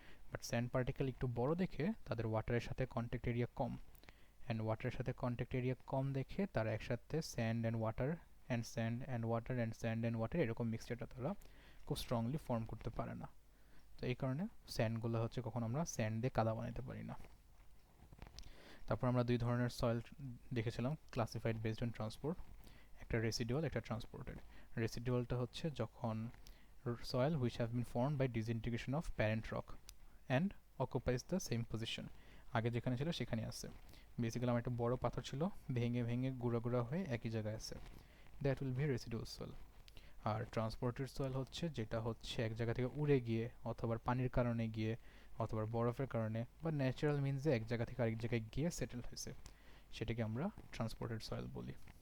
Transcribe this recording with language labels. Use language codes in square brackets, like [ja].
[bn] But sand particle একটু বড় দেখে তাদের ওয়াটারের সাথে কন্ট্যাক্ট এরিয়া কম, অ্যান্ড ওয়াটারের সাথে কন্ট্যাক্ট এরিয়া কম দেখে তারা একসাথে sand and water and sand and water and sand and water এরকম মিক্সচারটা তারা খুব স্ট্রংলি ফর্ম করতে পারে না। তো এই কারণে স্যান্ডগুলো হচ্ছে কখন আমরা স্যান্ড দিয়ে কাদা বানাতে পারি না। তারপর আমরা দুই ধরনের সয়েল দেখেছিলাম ক্লাসিফাইড বেসড অন ট্রান্সপোর্ট, একটা রেসিডুয়াল একটা ট্রান্সপোর্টেড। রেসিডুয়ালটা হচ্ছে যখন [en] soil which have been formed by disintegration of parent rock and occupies the same position, [bn] আগে যেখানে ছিল সেখানে আছে। বেসিক্যালি আমার একটা বড় পাথর ছিল, ভেঙে ভেঙে গুঁড়া গুঁড়া হয়ে একই জায়গায় আছে, [en] That will be residual soil. [bn] আর transported soil হচ্ছে যেটা হচ্ছে এক জায়গা থেকে উড়ে গিয়ে অথবা পানির কারণে গিয়ে অথবা বরফের কারণে বা ন্যাচারাল মিনসে এক জায়গা থেকে আরেক জায়গায় গিয়ে সেটেল হয়েছে, সেটাকে আমরা ট্রান্সপোর্টেড সয়েল বলি।